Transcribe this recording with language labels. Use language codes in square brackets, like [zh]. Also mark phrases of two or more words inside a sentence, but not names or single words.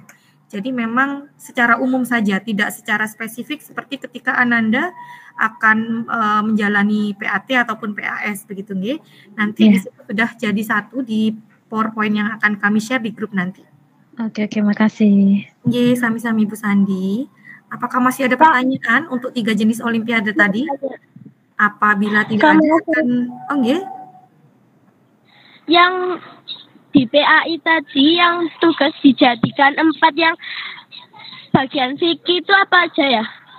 [id] Jadi memang secara umum saja, tidak secara spesifik seperti ketika Ananda akan menjalani PAT ataupun PAS begitu nggih. Nanti di situ sudah jadi satu di PowerPoint yang akan kami share di grup nanti. Oke, makasih. [jv] Nggih, sami-sami Bu Sandi. [id] Apakah masih ada pertanyaan untuk 3 jenis olimpiade tadi? Apabila tidak ada akan nggih. Yang di PAI tadi yang tugas dijadikan 4 yang bagian fikih itu apa aja ya?